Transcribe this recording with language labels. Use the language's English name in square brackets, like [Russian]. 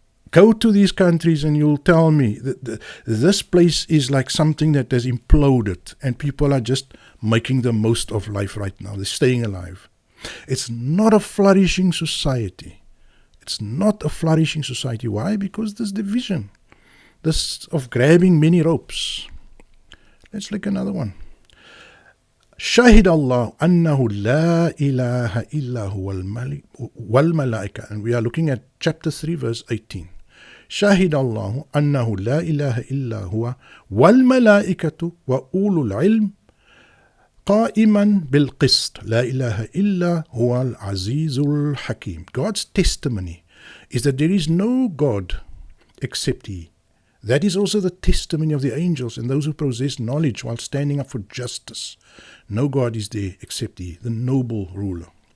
[English] Go to these countries and you'll tell me that this place is like something that has imploded and people are just making the most of life right now. They're staying alive. It's not a flourishing society. It's not a flourishing society. Why? Because there's division. This of grabbing many ropes. Let's look another one. [Arabic] شهد الله أنه لا إله إلا هو والملائكة. [English] And we are looking at chapter 3 verse 18. [Arabic] شهد الله أنه لا إله إلا هو والملائكة وأولو العلم قائما بالقسط لا إله إلا هو العزيز الحكيم. [English] God's testimony is that there is no God except He. That is also the testimony of the angels and those who possess knowledge while standing up for justice. No God is there except He, the noble ruler.